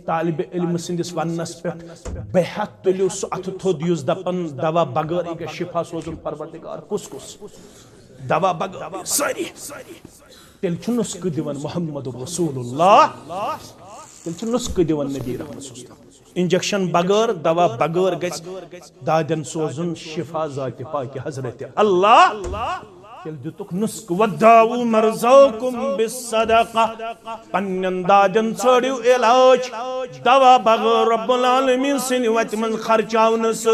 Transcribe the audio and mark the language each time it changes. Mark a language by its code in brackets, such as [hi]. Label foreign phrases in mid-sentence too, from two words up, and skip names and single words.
[ks] طالبہِ علم سٕنٛدِس وننس پٮ۪ٹھ بے ہتھ تُلِو سُہ اتھٕ تھوٚد یُس دپان دوا بغٲرٕے گژھِ شفا سوزُن پروردگار کُس دوا بغٲرٕے سٲری تیٚلہِ چھُ نُسخہٕ دِوان [ar] محمد رسول اللہ [ks] تیٚلہِ چھُ نُسخہٕ دِوان نبی رحمت [ar] صلی اللہ [ks] انجیکشن بغیر دوا بغیر گژھِ دادن سوزن شفا ذات پاک حضرت اللہ تیٚلہِ دِتُکھ نُسخہٕ [ar] وداؤ مرضاکم بالصدقہ [ks] پننٮ۪ن دادن ژھٲرِو علاج دوا بغیر [ar] رب العالمین [ks] سٕنٛدِ وتہِ منٛز خرچاونہٕ